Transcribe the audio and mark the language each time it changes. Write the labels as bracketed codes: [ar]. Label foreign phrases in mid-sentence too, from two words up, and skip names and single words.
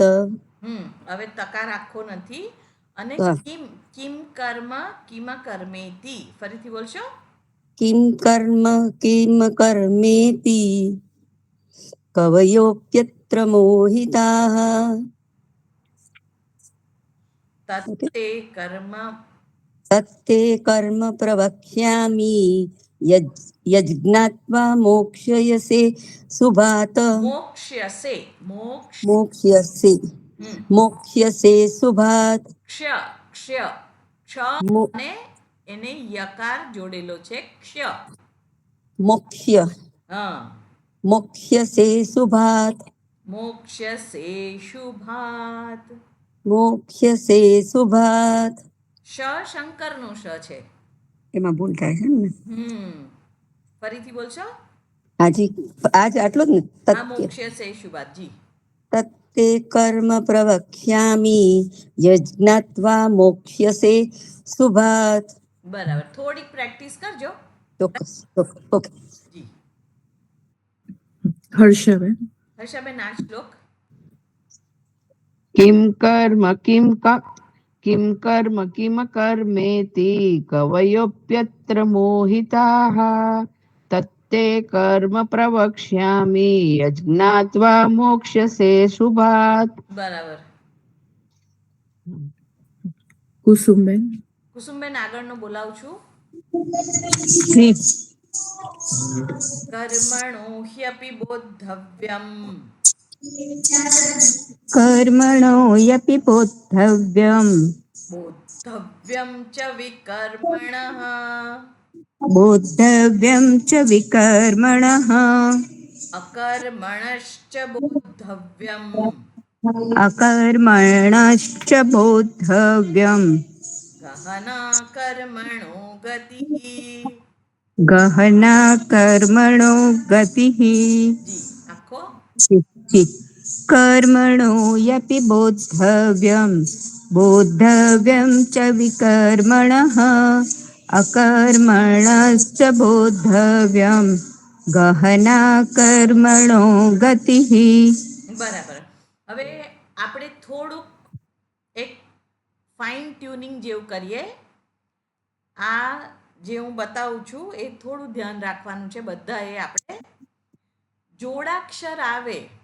[gu] હવે તકાર આખો નથી. અને [sa] કિમ કિમ કર્મ કિમ કર્મેતિ. [gu] ફરીથી બોલશો? [sa] કિમ કર્મ કિમ કર્મેતિ કવયોપ્યત્ર મોહિતાઃ. તત્તે કર્મ तत्ते कर्म प्रवक्ष्यामि यज्ञात्वा मोक्ष्यसे शुभात् મોક્ષ્યસે મોક્ષ मोक्ष्यसे હમ. मोक्ष्यसे शुभात् ક્ષય ક્ષય ક્ષ મો- [gu] અને એને યકાર જોડેલો છે ક્ષય [sa] मोक्ष्य [gu] હા [sa] मोक्ष्यसे शुभात् મોક્ષ્યસે શુભાત मोक्ष्यसे शुभात् [gu] શ શંકરનો શ છે એમાં ભૂલ થાય છે ને ફરીથી બોલશો આજ આટલું જ ને આ [sa] તત્તે મોક્ષ્યસે શુભાત જી तत्ते कर्म प्रवक्ष्यामि यज्ञात्वा मोक्ष्यसे शुभात् [gu] બરાબર થોડીક પ્રેક્ટિસ કરજો ચોક્કસ ઓકે જી હર્ષાબેન. હર્ષાબેન આ શ્લોક [sa] કિમ કર્મ કિમ કર્મેતિ કવયોપ્યત્ર મોહિતાઃ તત્તે કર્મ પ્રવક્ષ્યામિ યજ્ઞાત્વા મોક્ષ્યસે શુભાત. [gu] બરાબર કુસુમબેન. કુસુમબેન આગળનો બોલાવું છું જી [sa] કર્મણો હ્યપી બોદ્ધવ્યમ कर्मणो यपि बोद्धव्यम् બોદ્ધવ્યમ ચ વિકર્મણઃ बोद्धव्यं च विकर्मणः અકર્મણશ્ચ બોદ્ધવ્યમ अकर्मणश्च बोद्धव्यम् ગહના કર્મણો ગતિઃ गहना कर्मणो गतिः [gu] જી આખો [sa] कर्मणो यपि बोद्धव्यं च विकर्मणः अकर्मणश्च बोद्धव्यं गहना कर्मणो गतिः [gu] બરાબર હવે આપણે થોડુંક એક [en] fine tuning [gu] જેવું કરીએ આ જે હું બતાવું છું એ થોડું ધ્યાન રાખવાનું છે બધાએ આપણે જોડાક્ષર આવે